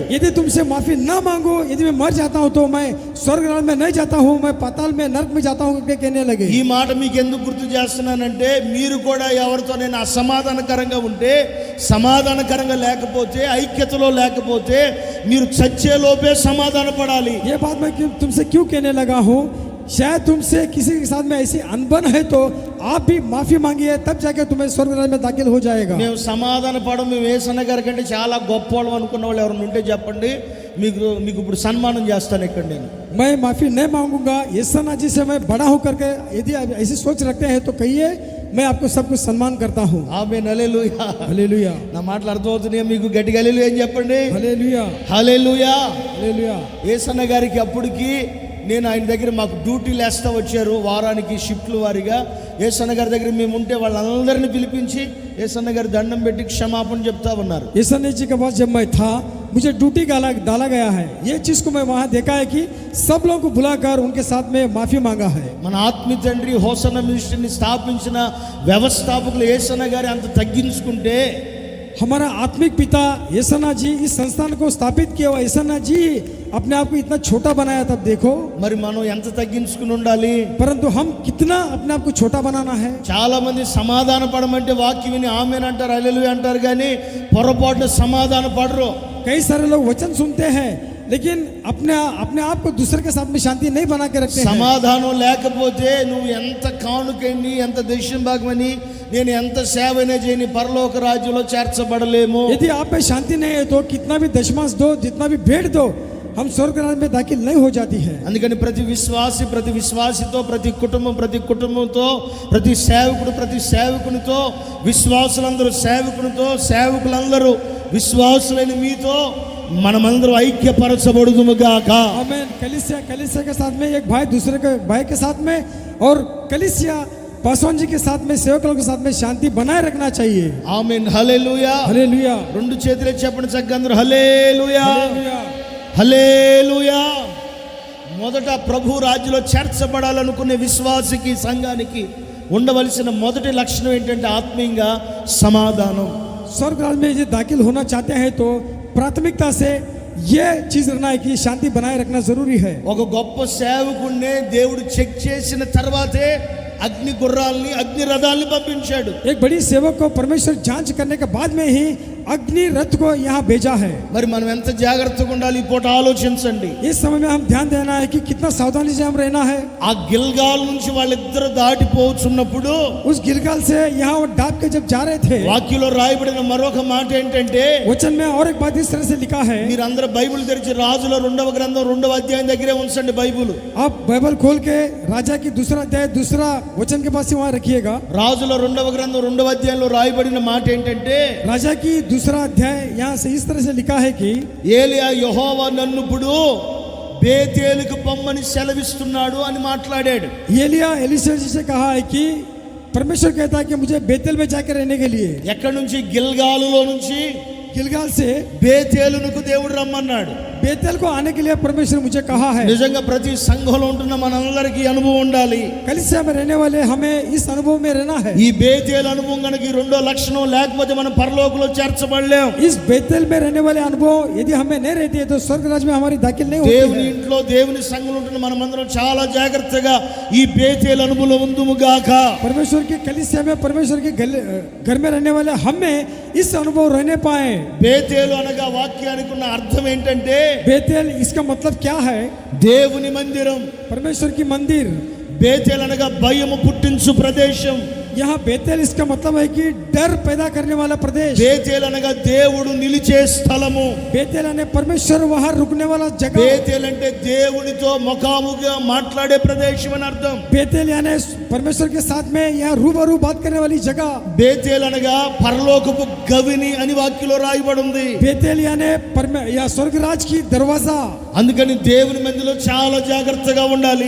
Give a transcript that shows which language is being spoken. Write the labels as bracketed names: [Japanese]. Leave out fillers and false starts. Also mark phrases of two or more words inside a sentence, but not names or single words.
[Hindi] यदि तुमसे माफी ना मांगो, यदि मैं मर जाता हूँ तो मैं स्वर्ग में नहीं जाता हूँ, मैं पाताल में नरक में जाता हूँ करके कहने लगे. [Telugu] ఈ మాట మీకు ఎందుకు గుర్తు చేస్తున్నానంటే మీరు కూడా ఎవరితో నేను అసమాధానకరంగా ఉంటే, సమాధానకరంగా లేకపోతే, ఐక్యతలో లేకపోతే మీరు చచ్చే లోపే సమాధాన పడాలి. [Hindi] ये बात मैं तुमसे क्यों कहने लगा हूँ, शायद तुमसे किसी के साथ में ऐसी अनबन है तो आप भी माफी मांगिए, तब जाके तुम्हें स्वर्ग राज्य में दाखिल हो जाएगा. [Telugu] మేము సమాధాన పడడం, మేము యేసన్న గారి కంటే చాలా గొప్పవాళ్ళం అనుకున్న వాళ్ళు ఎవరైనా ఉంటే చెప్పండి, మీకు ఇప్పుడు సన్మానం చేస్తాను ఇక్కడ నేను. [Hindi] मैं माफी नहीं मांगूंगा, येसन्ना जी से मैं बड़ा हूं करके यदि आप ऐसी सोच रखते हैं तो कहिए, मैं आपको सब कुछ सम्मान करता हूँ. [Telugu] ఆమేన్, హల్లెలూయా. [Hindi] हालेलुया, [Telugu] నా మాటలు అర్థమవుతున్నాయా మీకు? గట్టిగా హల్లెలూయా అని చెప్పండి. [Hindi] हालेलुया, [Telugu] హల్లెలూయా. [Hindi] हालेलुया. [Telugu] యేసన్న గారికి అప్పటికి నేను ఆయన దగ్గర మాకు డ్యూటీలు వేస్తా వచ్చారు వారానికి షిఫ్ట్లు వారిగా. యేసన్న గారి దగ్గర మేము ఉంటే వాళ్ళందరినీ పిలిపించి యేసన్న గారి దండం పెట్టి క్షమాపణ చెప్తా ఉన్నారు. [Hindi] येसन्ना जी के पास जब मैं था, मुझे ड्यूटी डाला गया है. ये चीज को मैं वहाँ देखा है कि सब लोगों को बुलाकर उनके साथ में माफी मांगा है. [Telugu] మన ఆత్మీయ తండ్రి హోసన్న మినిస్ట్రీని స్థాపించిన వ్యవస్థాపకులు యేసన్న గారి అంత తగ్గించుకుంటే, [Hindi] हमारा आत्मिक पिता येसन्ना जी इस संस्थान को स्थापित किया हुआ, येसन्ना जी अपने आप को इतना छोटा बनाया, तब देखो [Telugu] మరి మనం ఎంత తగ్గించుకుని ఉండాలి. [Hindi] परंतु हम कितना अपने आप को छोटा बनाना है. [Telugu] చాలా మంది సమాధాన పడమంటే వాక్యం విని ఆమేన్ అంటారు, హల్లెలూయా అంటారు, కానీ పొరపాటున సమాధాన పడరు. [Hindi] कई सारे लोग वचन सुनते हैं लेकिन अपने अपने आप को दूसरे के साथ में शांति नहीं बना के रखते हैं। [Telugu] సమాధానం లేకపోతే నువ్వు ఎంత కానుకని ఎంత దశమ భాగమని నేను ఎంత సేవనే చేయని పరలోక రాజ్యంలో చేర్చబడలేము. [Hindi] यदि आप में शांति नहीं है तो कितना भी दशमांश दो, जितना भी भेंट दो, हम स्वर्ग राज्य में दाखिल नहीं हो जाती है। [Telugu] అందుకని ప్రతి విశ్వాసితో ప్రతి కుటుంబంతో ప్రతి సేవకునితో విశ్వాసులందరూ సేవకులందరూ విశ్వాసులైన మీతో మనమందరం ఐక్యపరచబడుదుము గాక. [Hindi] आमीन। कलीसिया के साथ में एक भाई दूसरे के भाई के साथ में और कलीसिया पासवान जी के साथ में सेवकों के साथ में शांति बनाए रखना चाहिए। [Telugu] ఆమేన్. హల్లెలూయా. [Hindi] हालेलुया। [Telugu] రెండు చేతులు చెప్పండి చక్కగా అందరూ హల్లెలూయా. [Hindi] हालेलुया। [Telugu] హల్లెలూయా. మొదట ప్రభు రాజ్యంలో చేర్చబడాలనుకునే విశ్వాసికి సంఘానికి ఉండవలసిన మొదటి లక్షణం ఏంటంటే ఆత్మీయంగా సమాధానం. [Hindi] स्वर्ग राज्य में यदि दाखिल होना चाहते हैं तो प्राथमिकता से ये चीज रहना है कि शांति बनाए रखना जरूरी है। [Telugu] ఒక గొప్ప సేవకుడినే దేవుడు చెక్ చేసిన తర్వాతే అగ్ని గుర్రాల్ని అగ్ని రథాల్ని పంపించాడు. [Hindi] एक बड़ी सेवक को परमेश्वर जांच करने के बाद में ही अग्नि रथ को यहाँ भेजा है। [Telugu] మరి మనం ఎంత జాగ్రత్తగా ఉండాలి ఈ పూట ఆలోచించండి. [Hindi] इस समय में हम ध्यान देना है कि कितना सावधानी से हम रहना है। [Telugu] ఆ గిల్గాల్ నుంచి వాళ్ళిద్దరు దాటిపోతున్నప్పుడు [Hindi] उस गिलगाल से यहाँ वो डाब के जब जा रहे थे, [Telugu] వాక్యంలో రాయబడిన మరొక మాట ఏంటంటే [Hindi] वचन में और एक बात इस तरह से लिखा है। [Telugu] మీరందరూ బైబిల్ తెరిచి రాజుల 2వ గ్రంథం 2వ అధ్యాయం దగ్గరే ఉంచండి బైబిల్. [Hindi] आप बाइबल खोल के राजा की दूसरा अध्याय दूसरा वचन के पास से वहाँ रखिएगा। [Telugu] రాజుల 2వ గ్రంథం 2వ అధ్యాయంలో రాయబడిన మాట ఏంటంటే [Hindi] राजा की दूसरा अध्याय यहाँ से इस तरह से लिखा है कि [Telugu] ఏలియా యెహోవా నన్ను ఇప్పుడు బేతేలుకు పొమ్మని సెలవిస్తున్నాడు అని మాట్లాడాడు. [Hindi] एलिया एलीशा जी से कहा है कि परमेश्वर कहता है कि मुझे बेतेल में जाकर रहने के लिए। [Telugu] ఎక్కడి నుంచి? గిల్గాలులో నుంచి [Hindi] गिलगाल से [Telugu] బేతేలునకు దేవుడు రమ్మన్నాడు. [Hindi] बेतेल को आने के लिए परमेश्वर मुझे कहा है। [Telugu] నిజంగా ప్రతి సంఘంలో ఉంటున్న మనందరికీ అనుభవం ఉండాలి. [Hindi] कलीसिया में रहने वाले हमें इस अनुभव में रहना है। [Telugu] ఈ బేతేలు అనుభవం కనుక ఈ రెండో లక్షణం లేకపోతే మనం పరలోకంలో చేర్చబడలేం. [Hindi] इस बेतेल में रहने वाले अनुभव यदि हमें नहीं रहती है तो स्वर्ग राज्य में हमारी दाखिल नहीं होती [Telugu] దేవుని [Hindi] है। [Telugu] ఇంట్లో దేవుని సంఘంలో ఉంటున్న మనమందరం చాలా జాగ్రత్తగా ఈ బేతేలు అనుభవం ఉందుము గాక. [Hindi] परमेश्वर की कलीसिया में परमेश्वर के घर में रहने वाले हमें इस अनुभव रहने पाए। [Telugu] బేతేలు అనగా వాక్యానికి ఉన్న అర్థం ఏంటంటే [Hindi] बेतेल इसका मतलब क्या है? [Telugu] దేవుని మందిరం. [Hindi] परमेश्वर की मंदिर। [Telugu] బేతేలు అనగా భయము పుట్టించు ప్రదేశం. [Hindi] यहाँ बेतेल इसका मतलब है कि डर पैदा करने वाला प्रदेश। [Telugu] బేతేలు అనగా దేవుడు నిలిచే స్థలము. [Hindi] बेतेल यानी परमेश्वर वहाँ रुकने वाला जगह। [Telugu] బేతేలు అంటే దేవునితో ముఖాముఖిగా మాట్లాడే ప్రదేశం అని అర్థం. [Hindi] बेतेल यानी परमेश्वर के साथ में यहाँ रूबरू बात करने वाली जगह। [Telugu] బేతేలు అనగా పరలోకపు గవిని అని వాక్యంలో రాయబడి ఉంది. [Hindi] बेतेल यानी या स्वर्गराज की दरवाजा। [Telugu] అందుకని దేవుని మందిలో చాలా జాగ్రత్తగా ఉండాలి.